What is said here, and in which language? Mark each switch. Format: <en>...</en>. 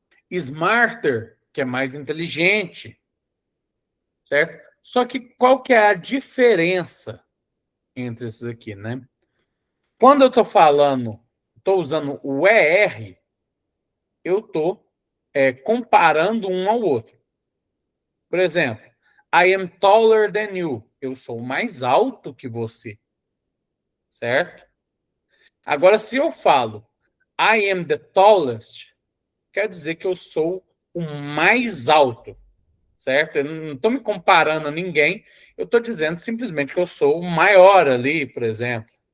<pt>Smarter, que é mais inteligente, certo? Só que qual que é a diferença entre esses aqui, né? Quando eu estou falando, estou usando o ER, eu estou comparando um ao outro. Por exemplo,</pt> <en>I am taller than you.</en> <pt>Eu sou mais alto que você, certo? Agora, se eu falo</pt> <en>I am the tallest,</en> <pt>quer dizer que eu sou o mais alto, certo? Eu não estou me comparando a ninguém, eu estou dizendo simplesmente que eu sou o maior ali, por exemplo.</pt>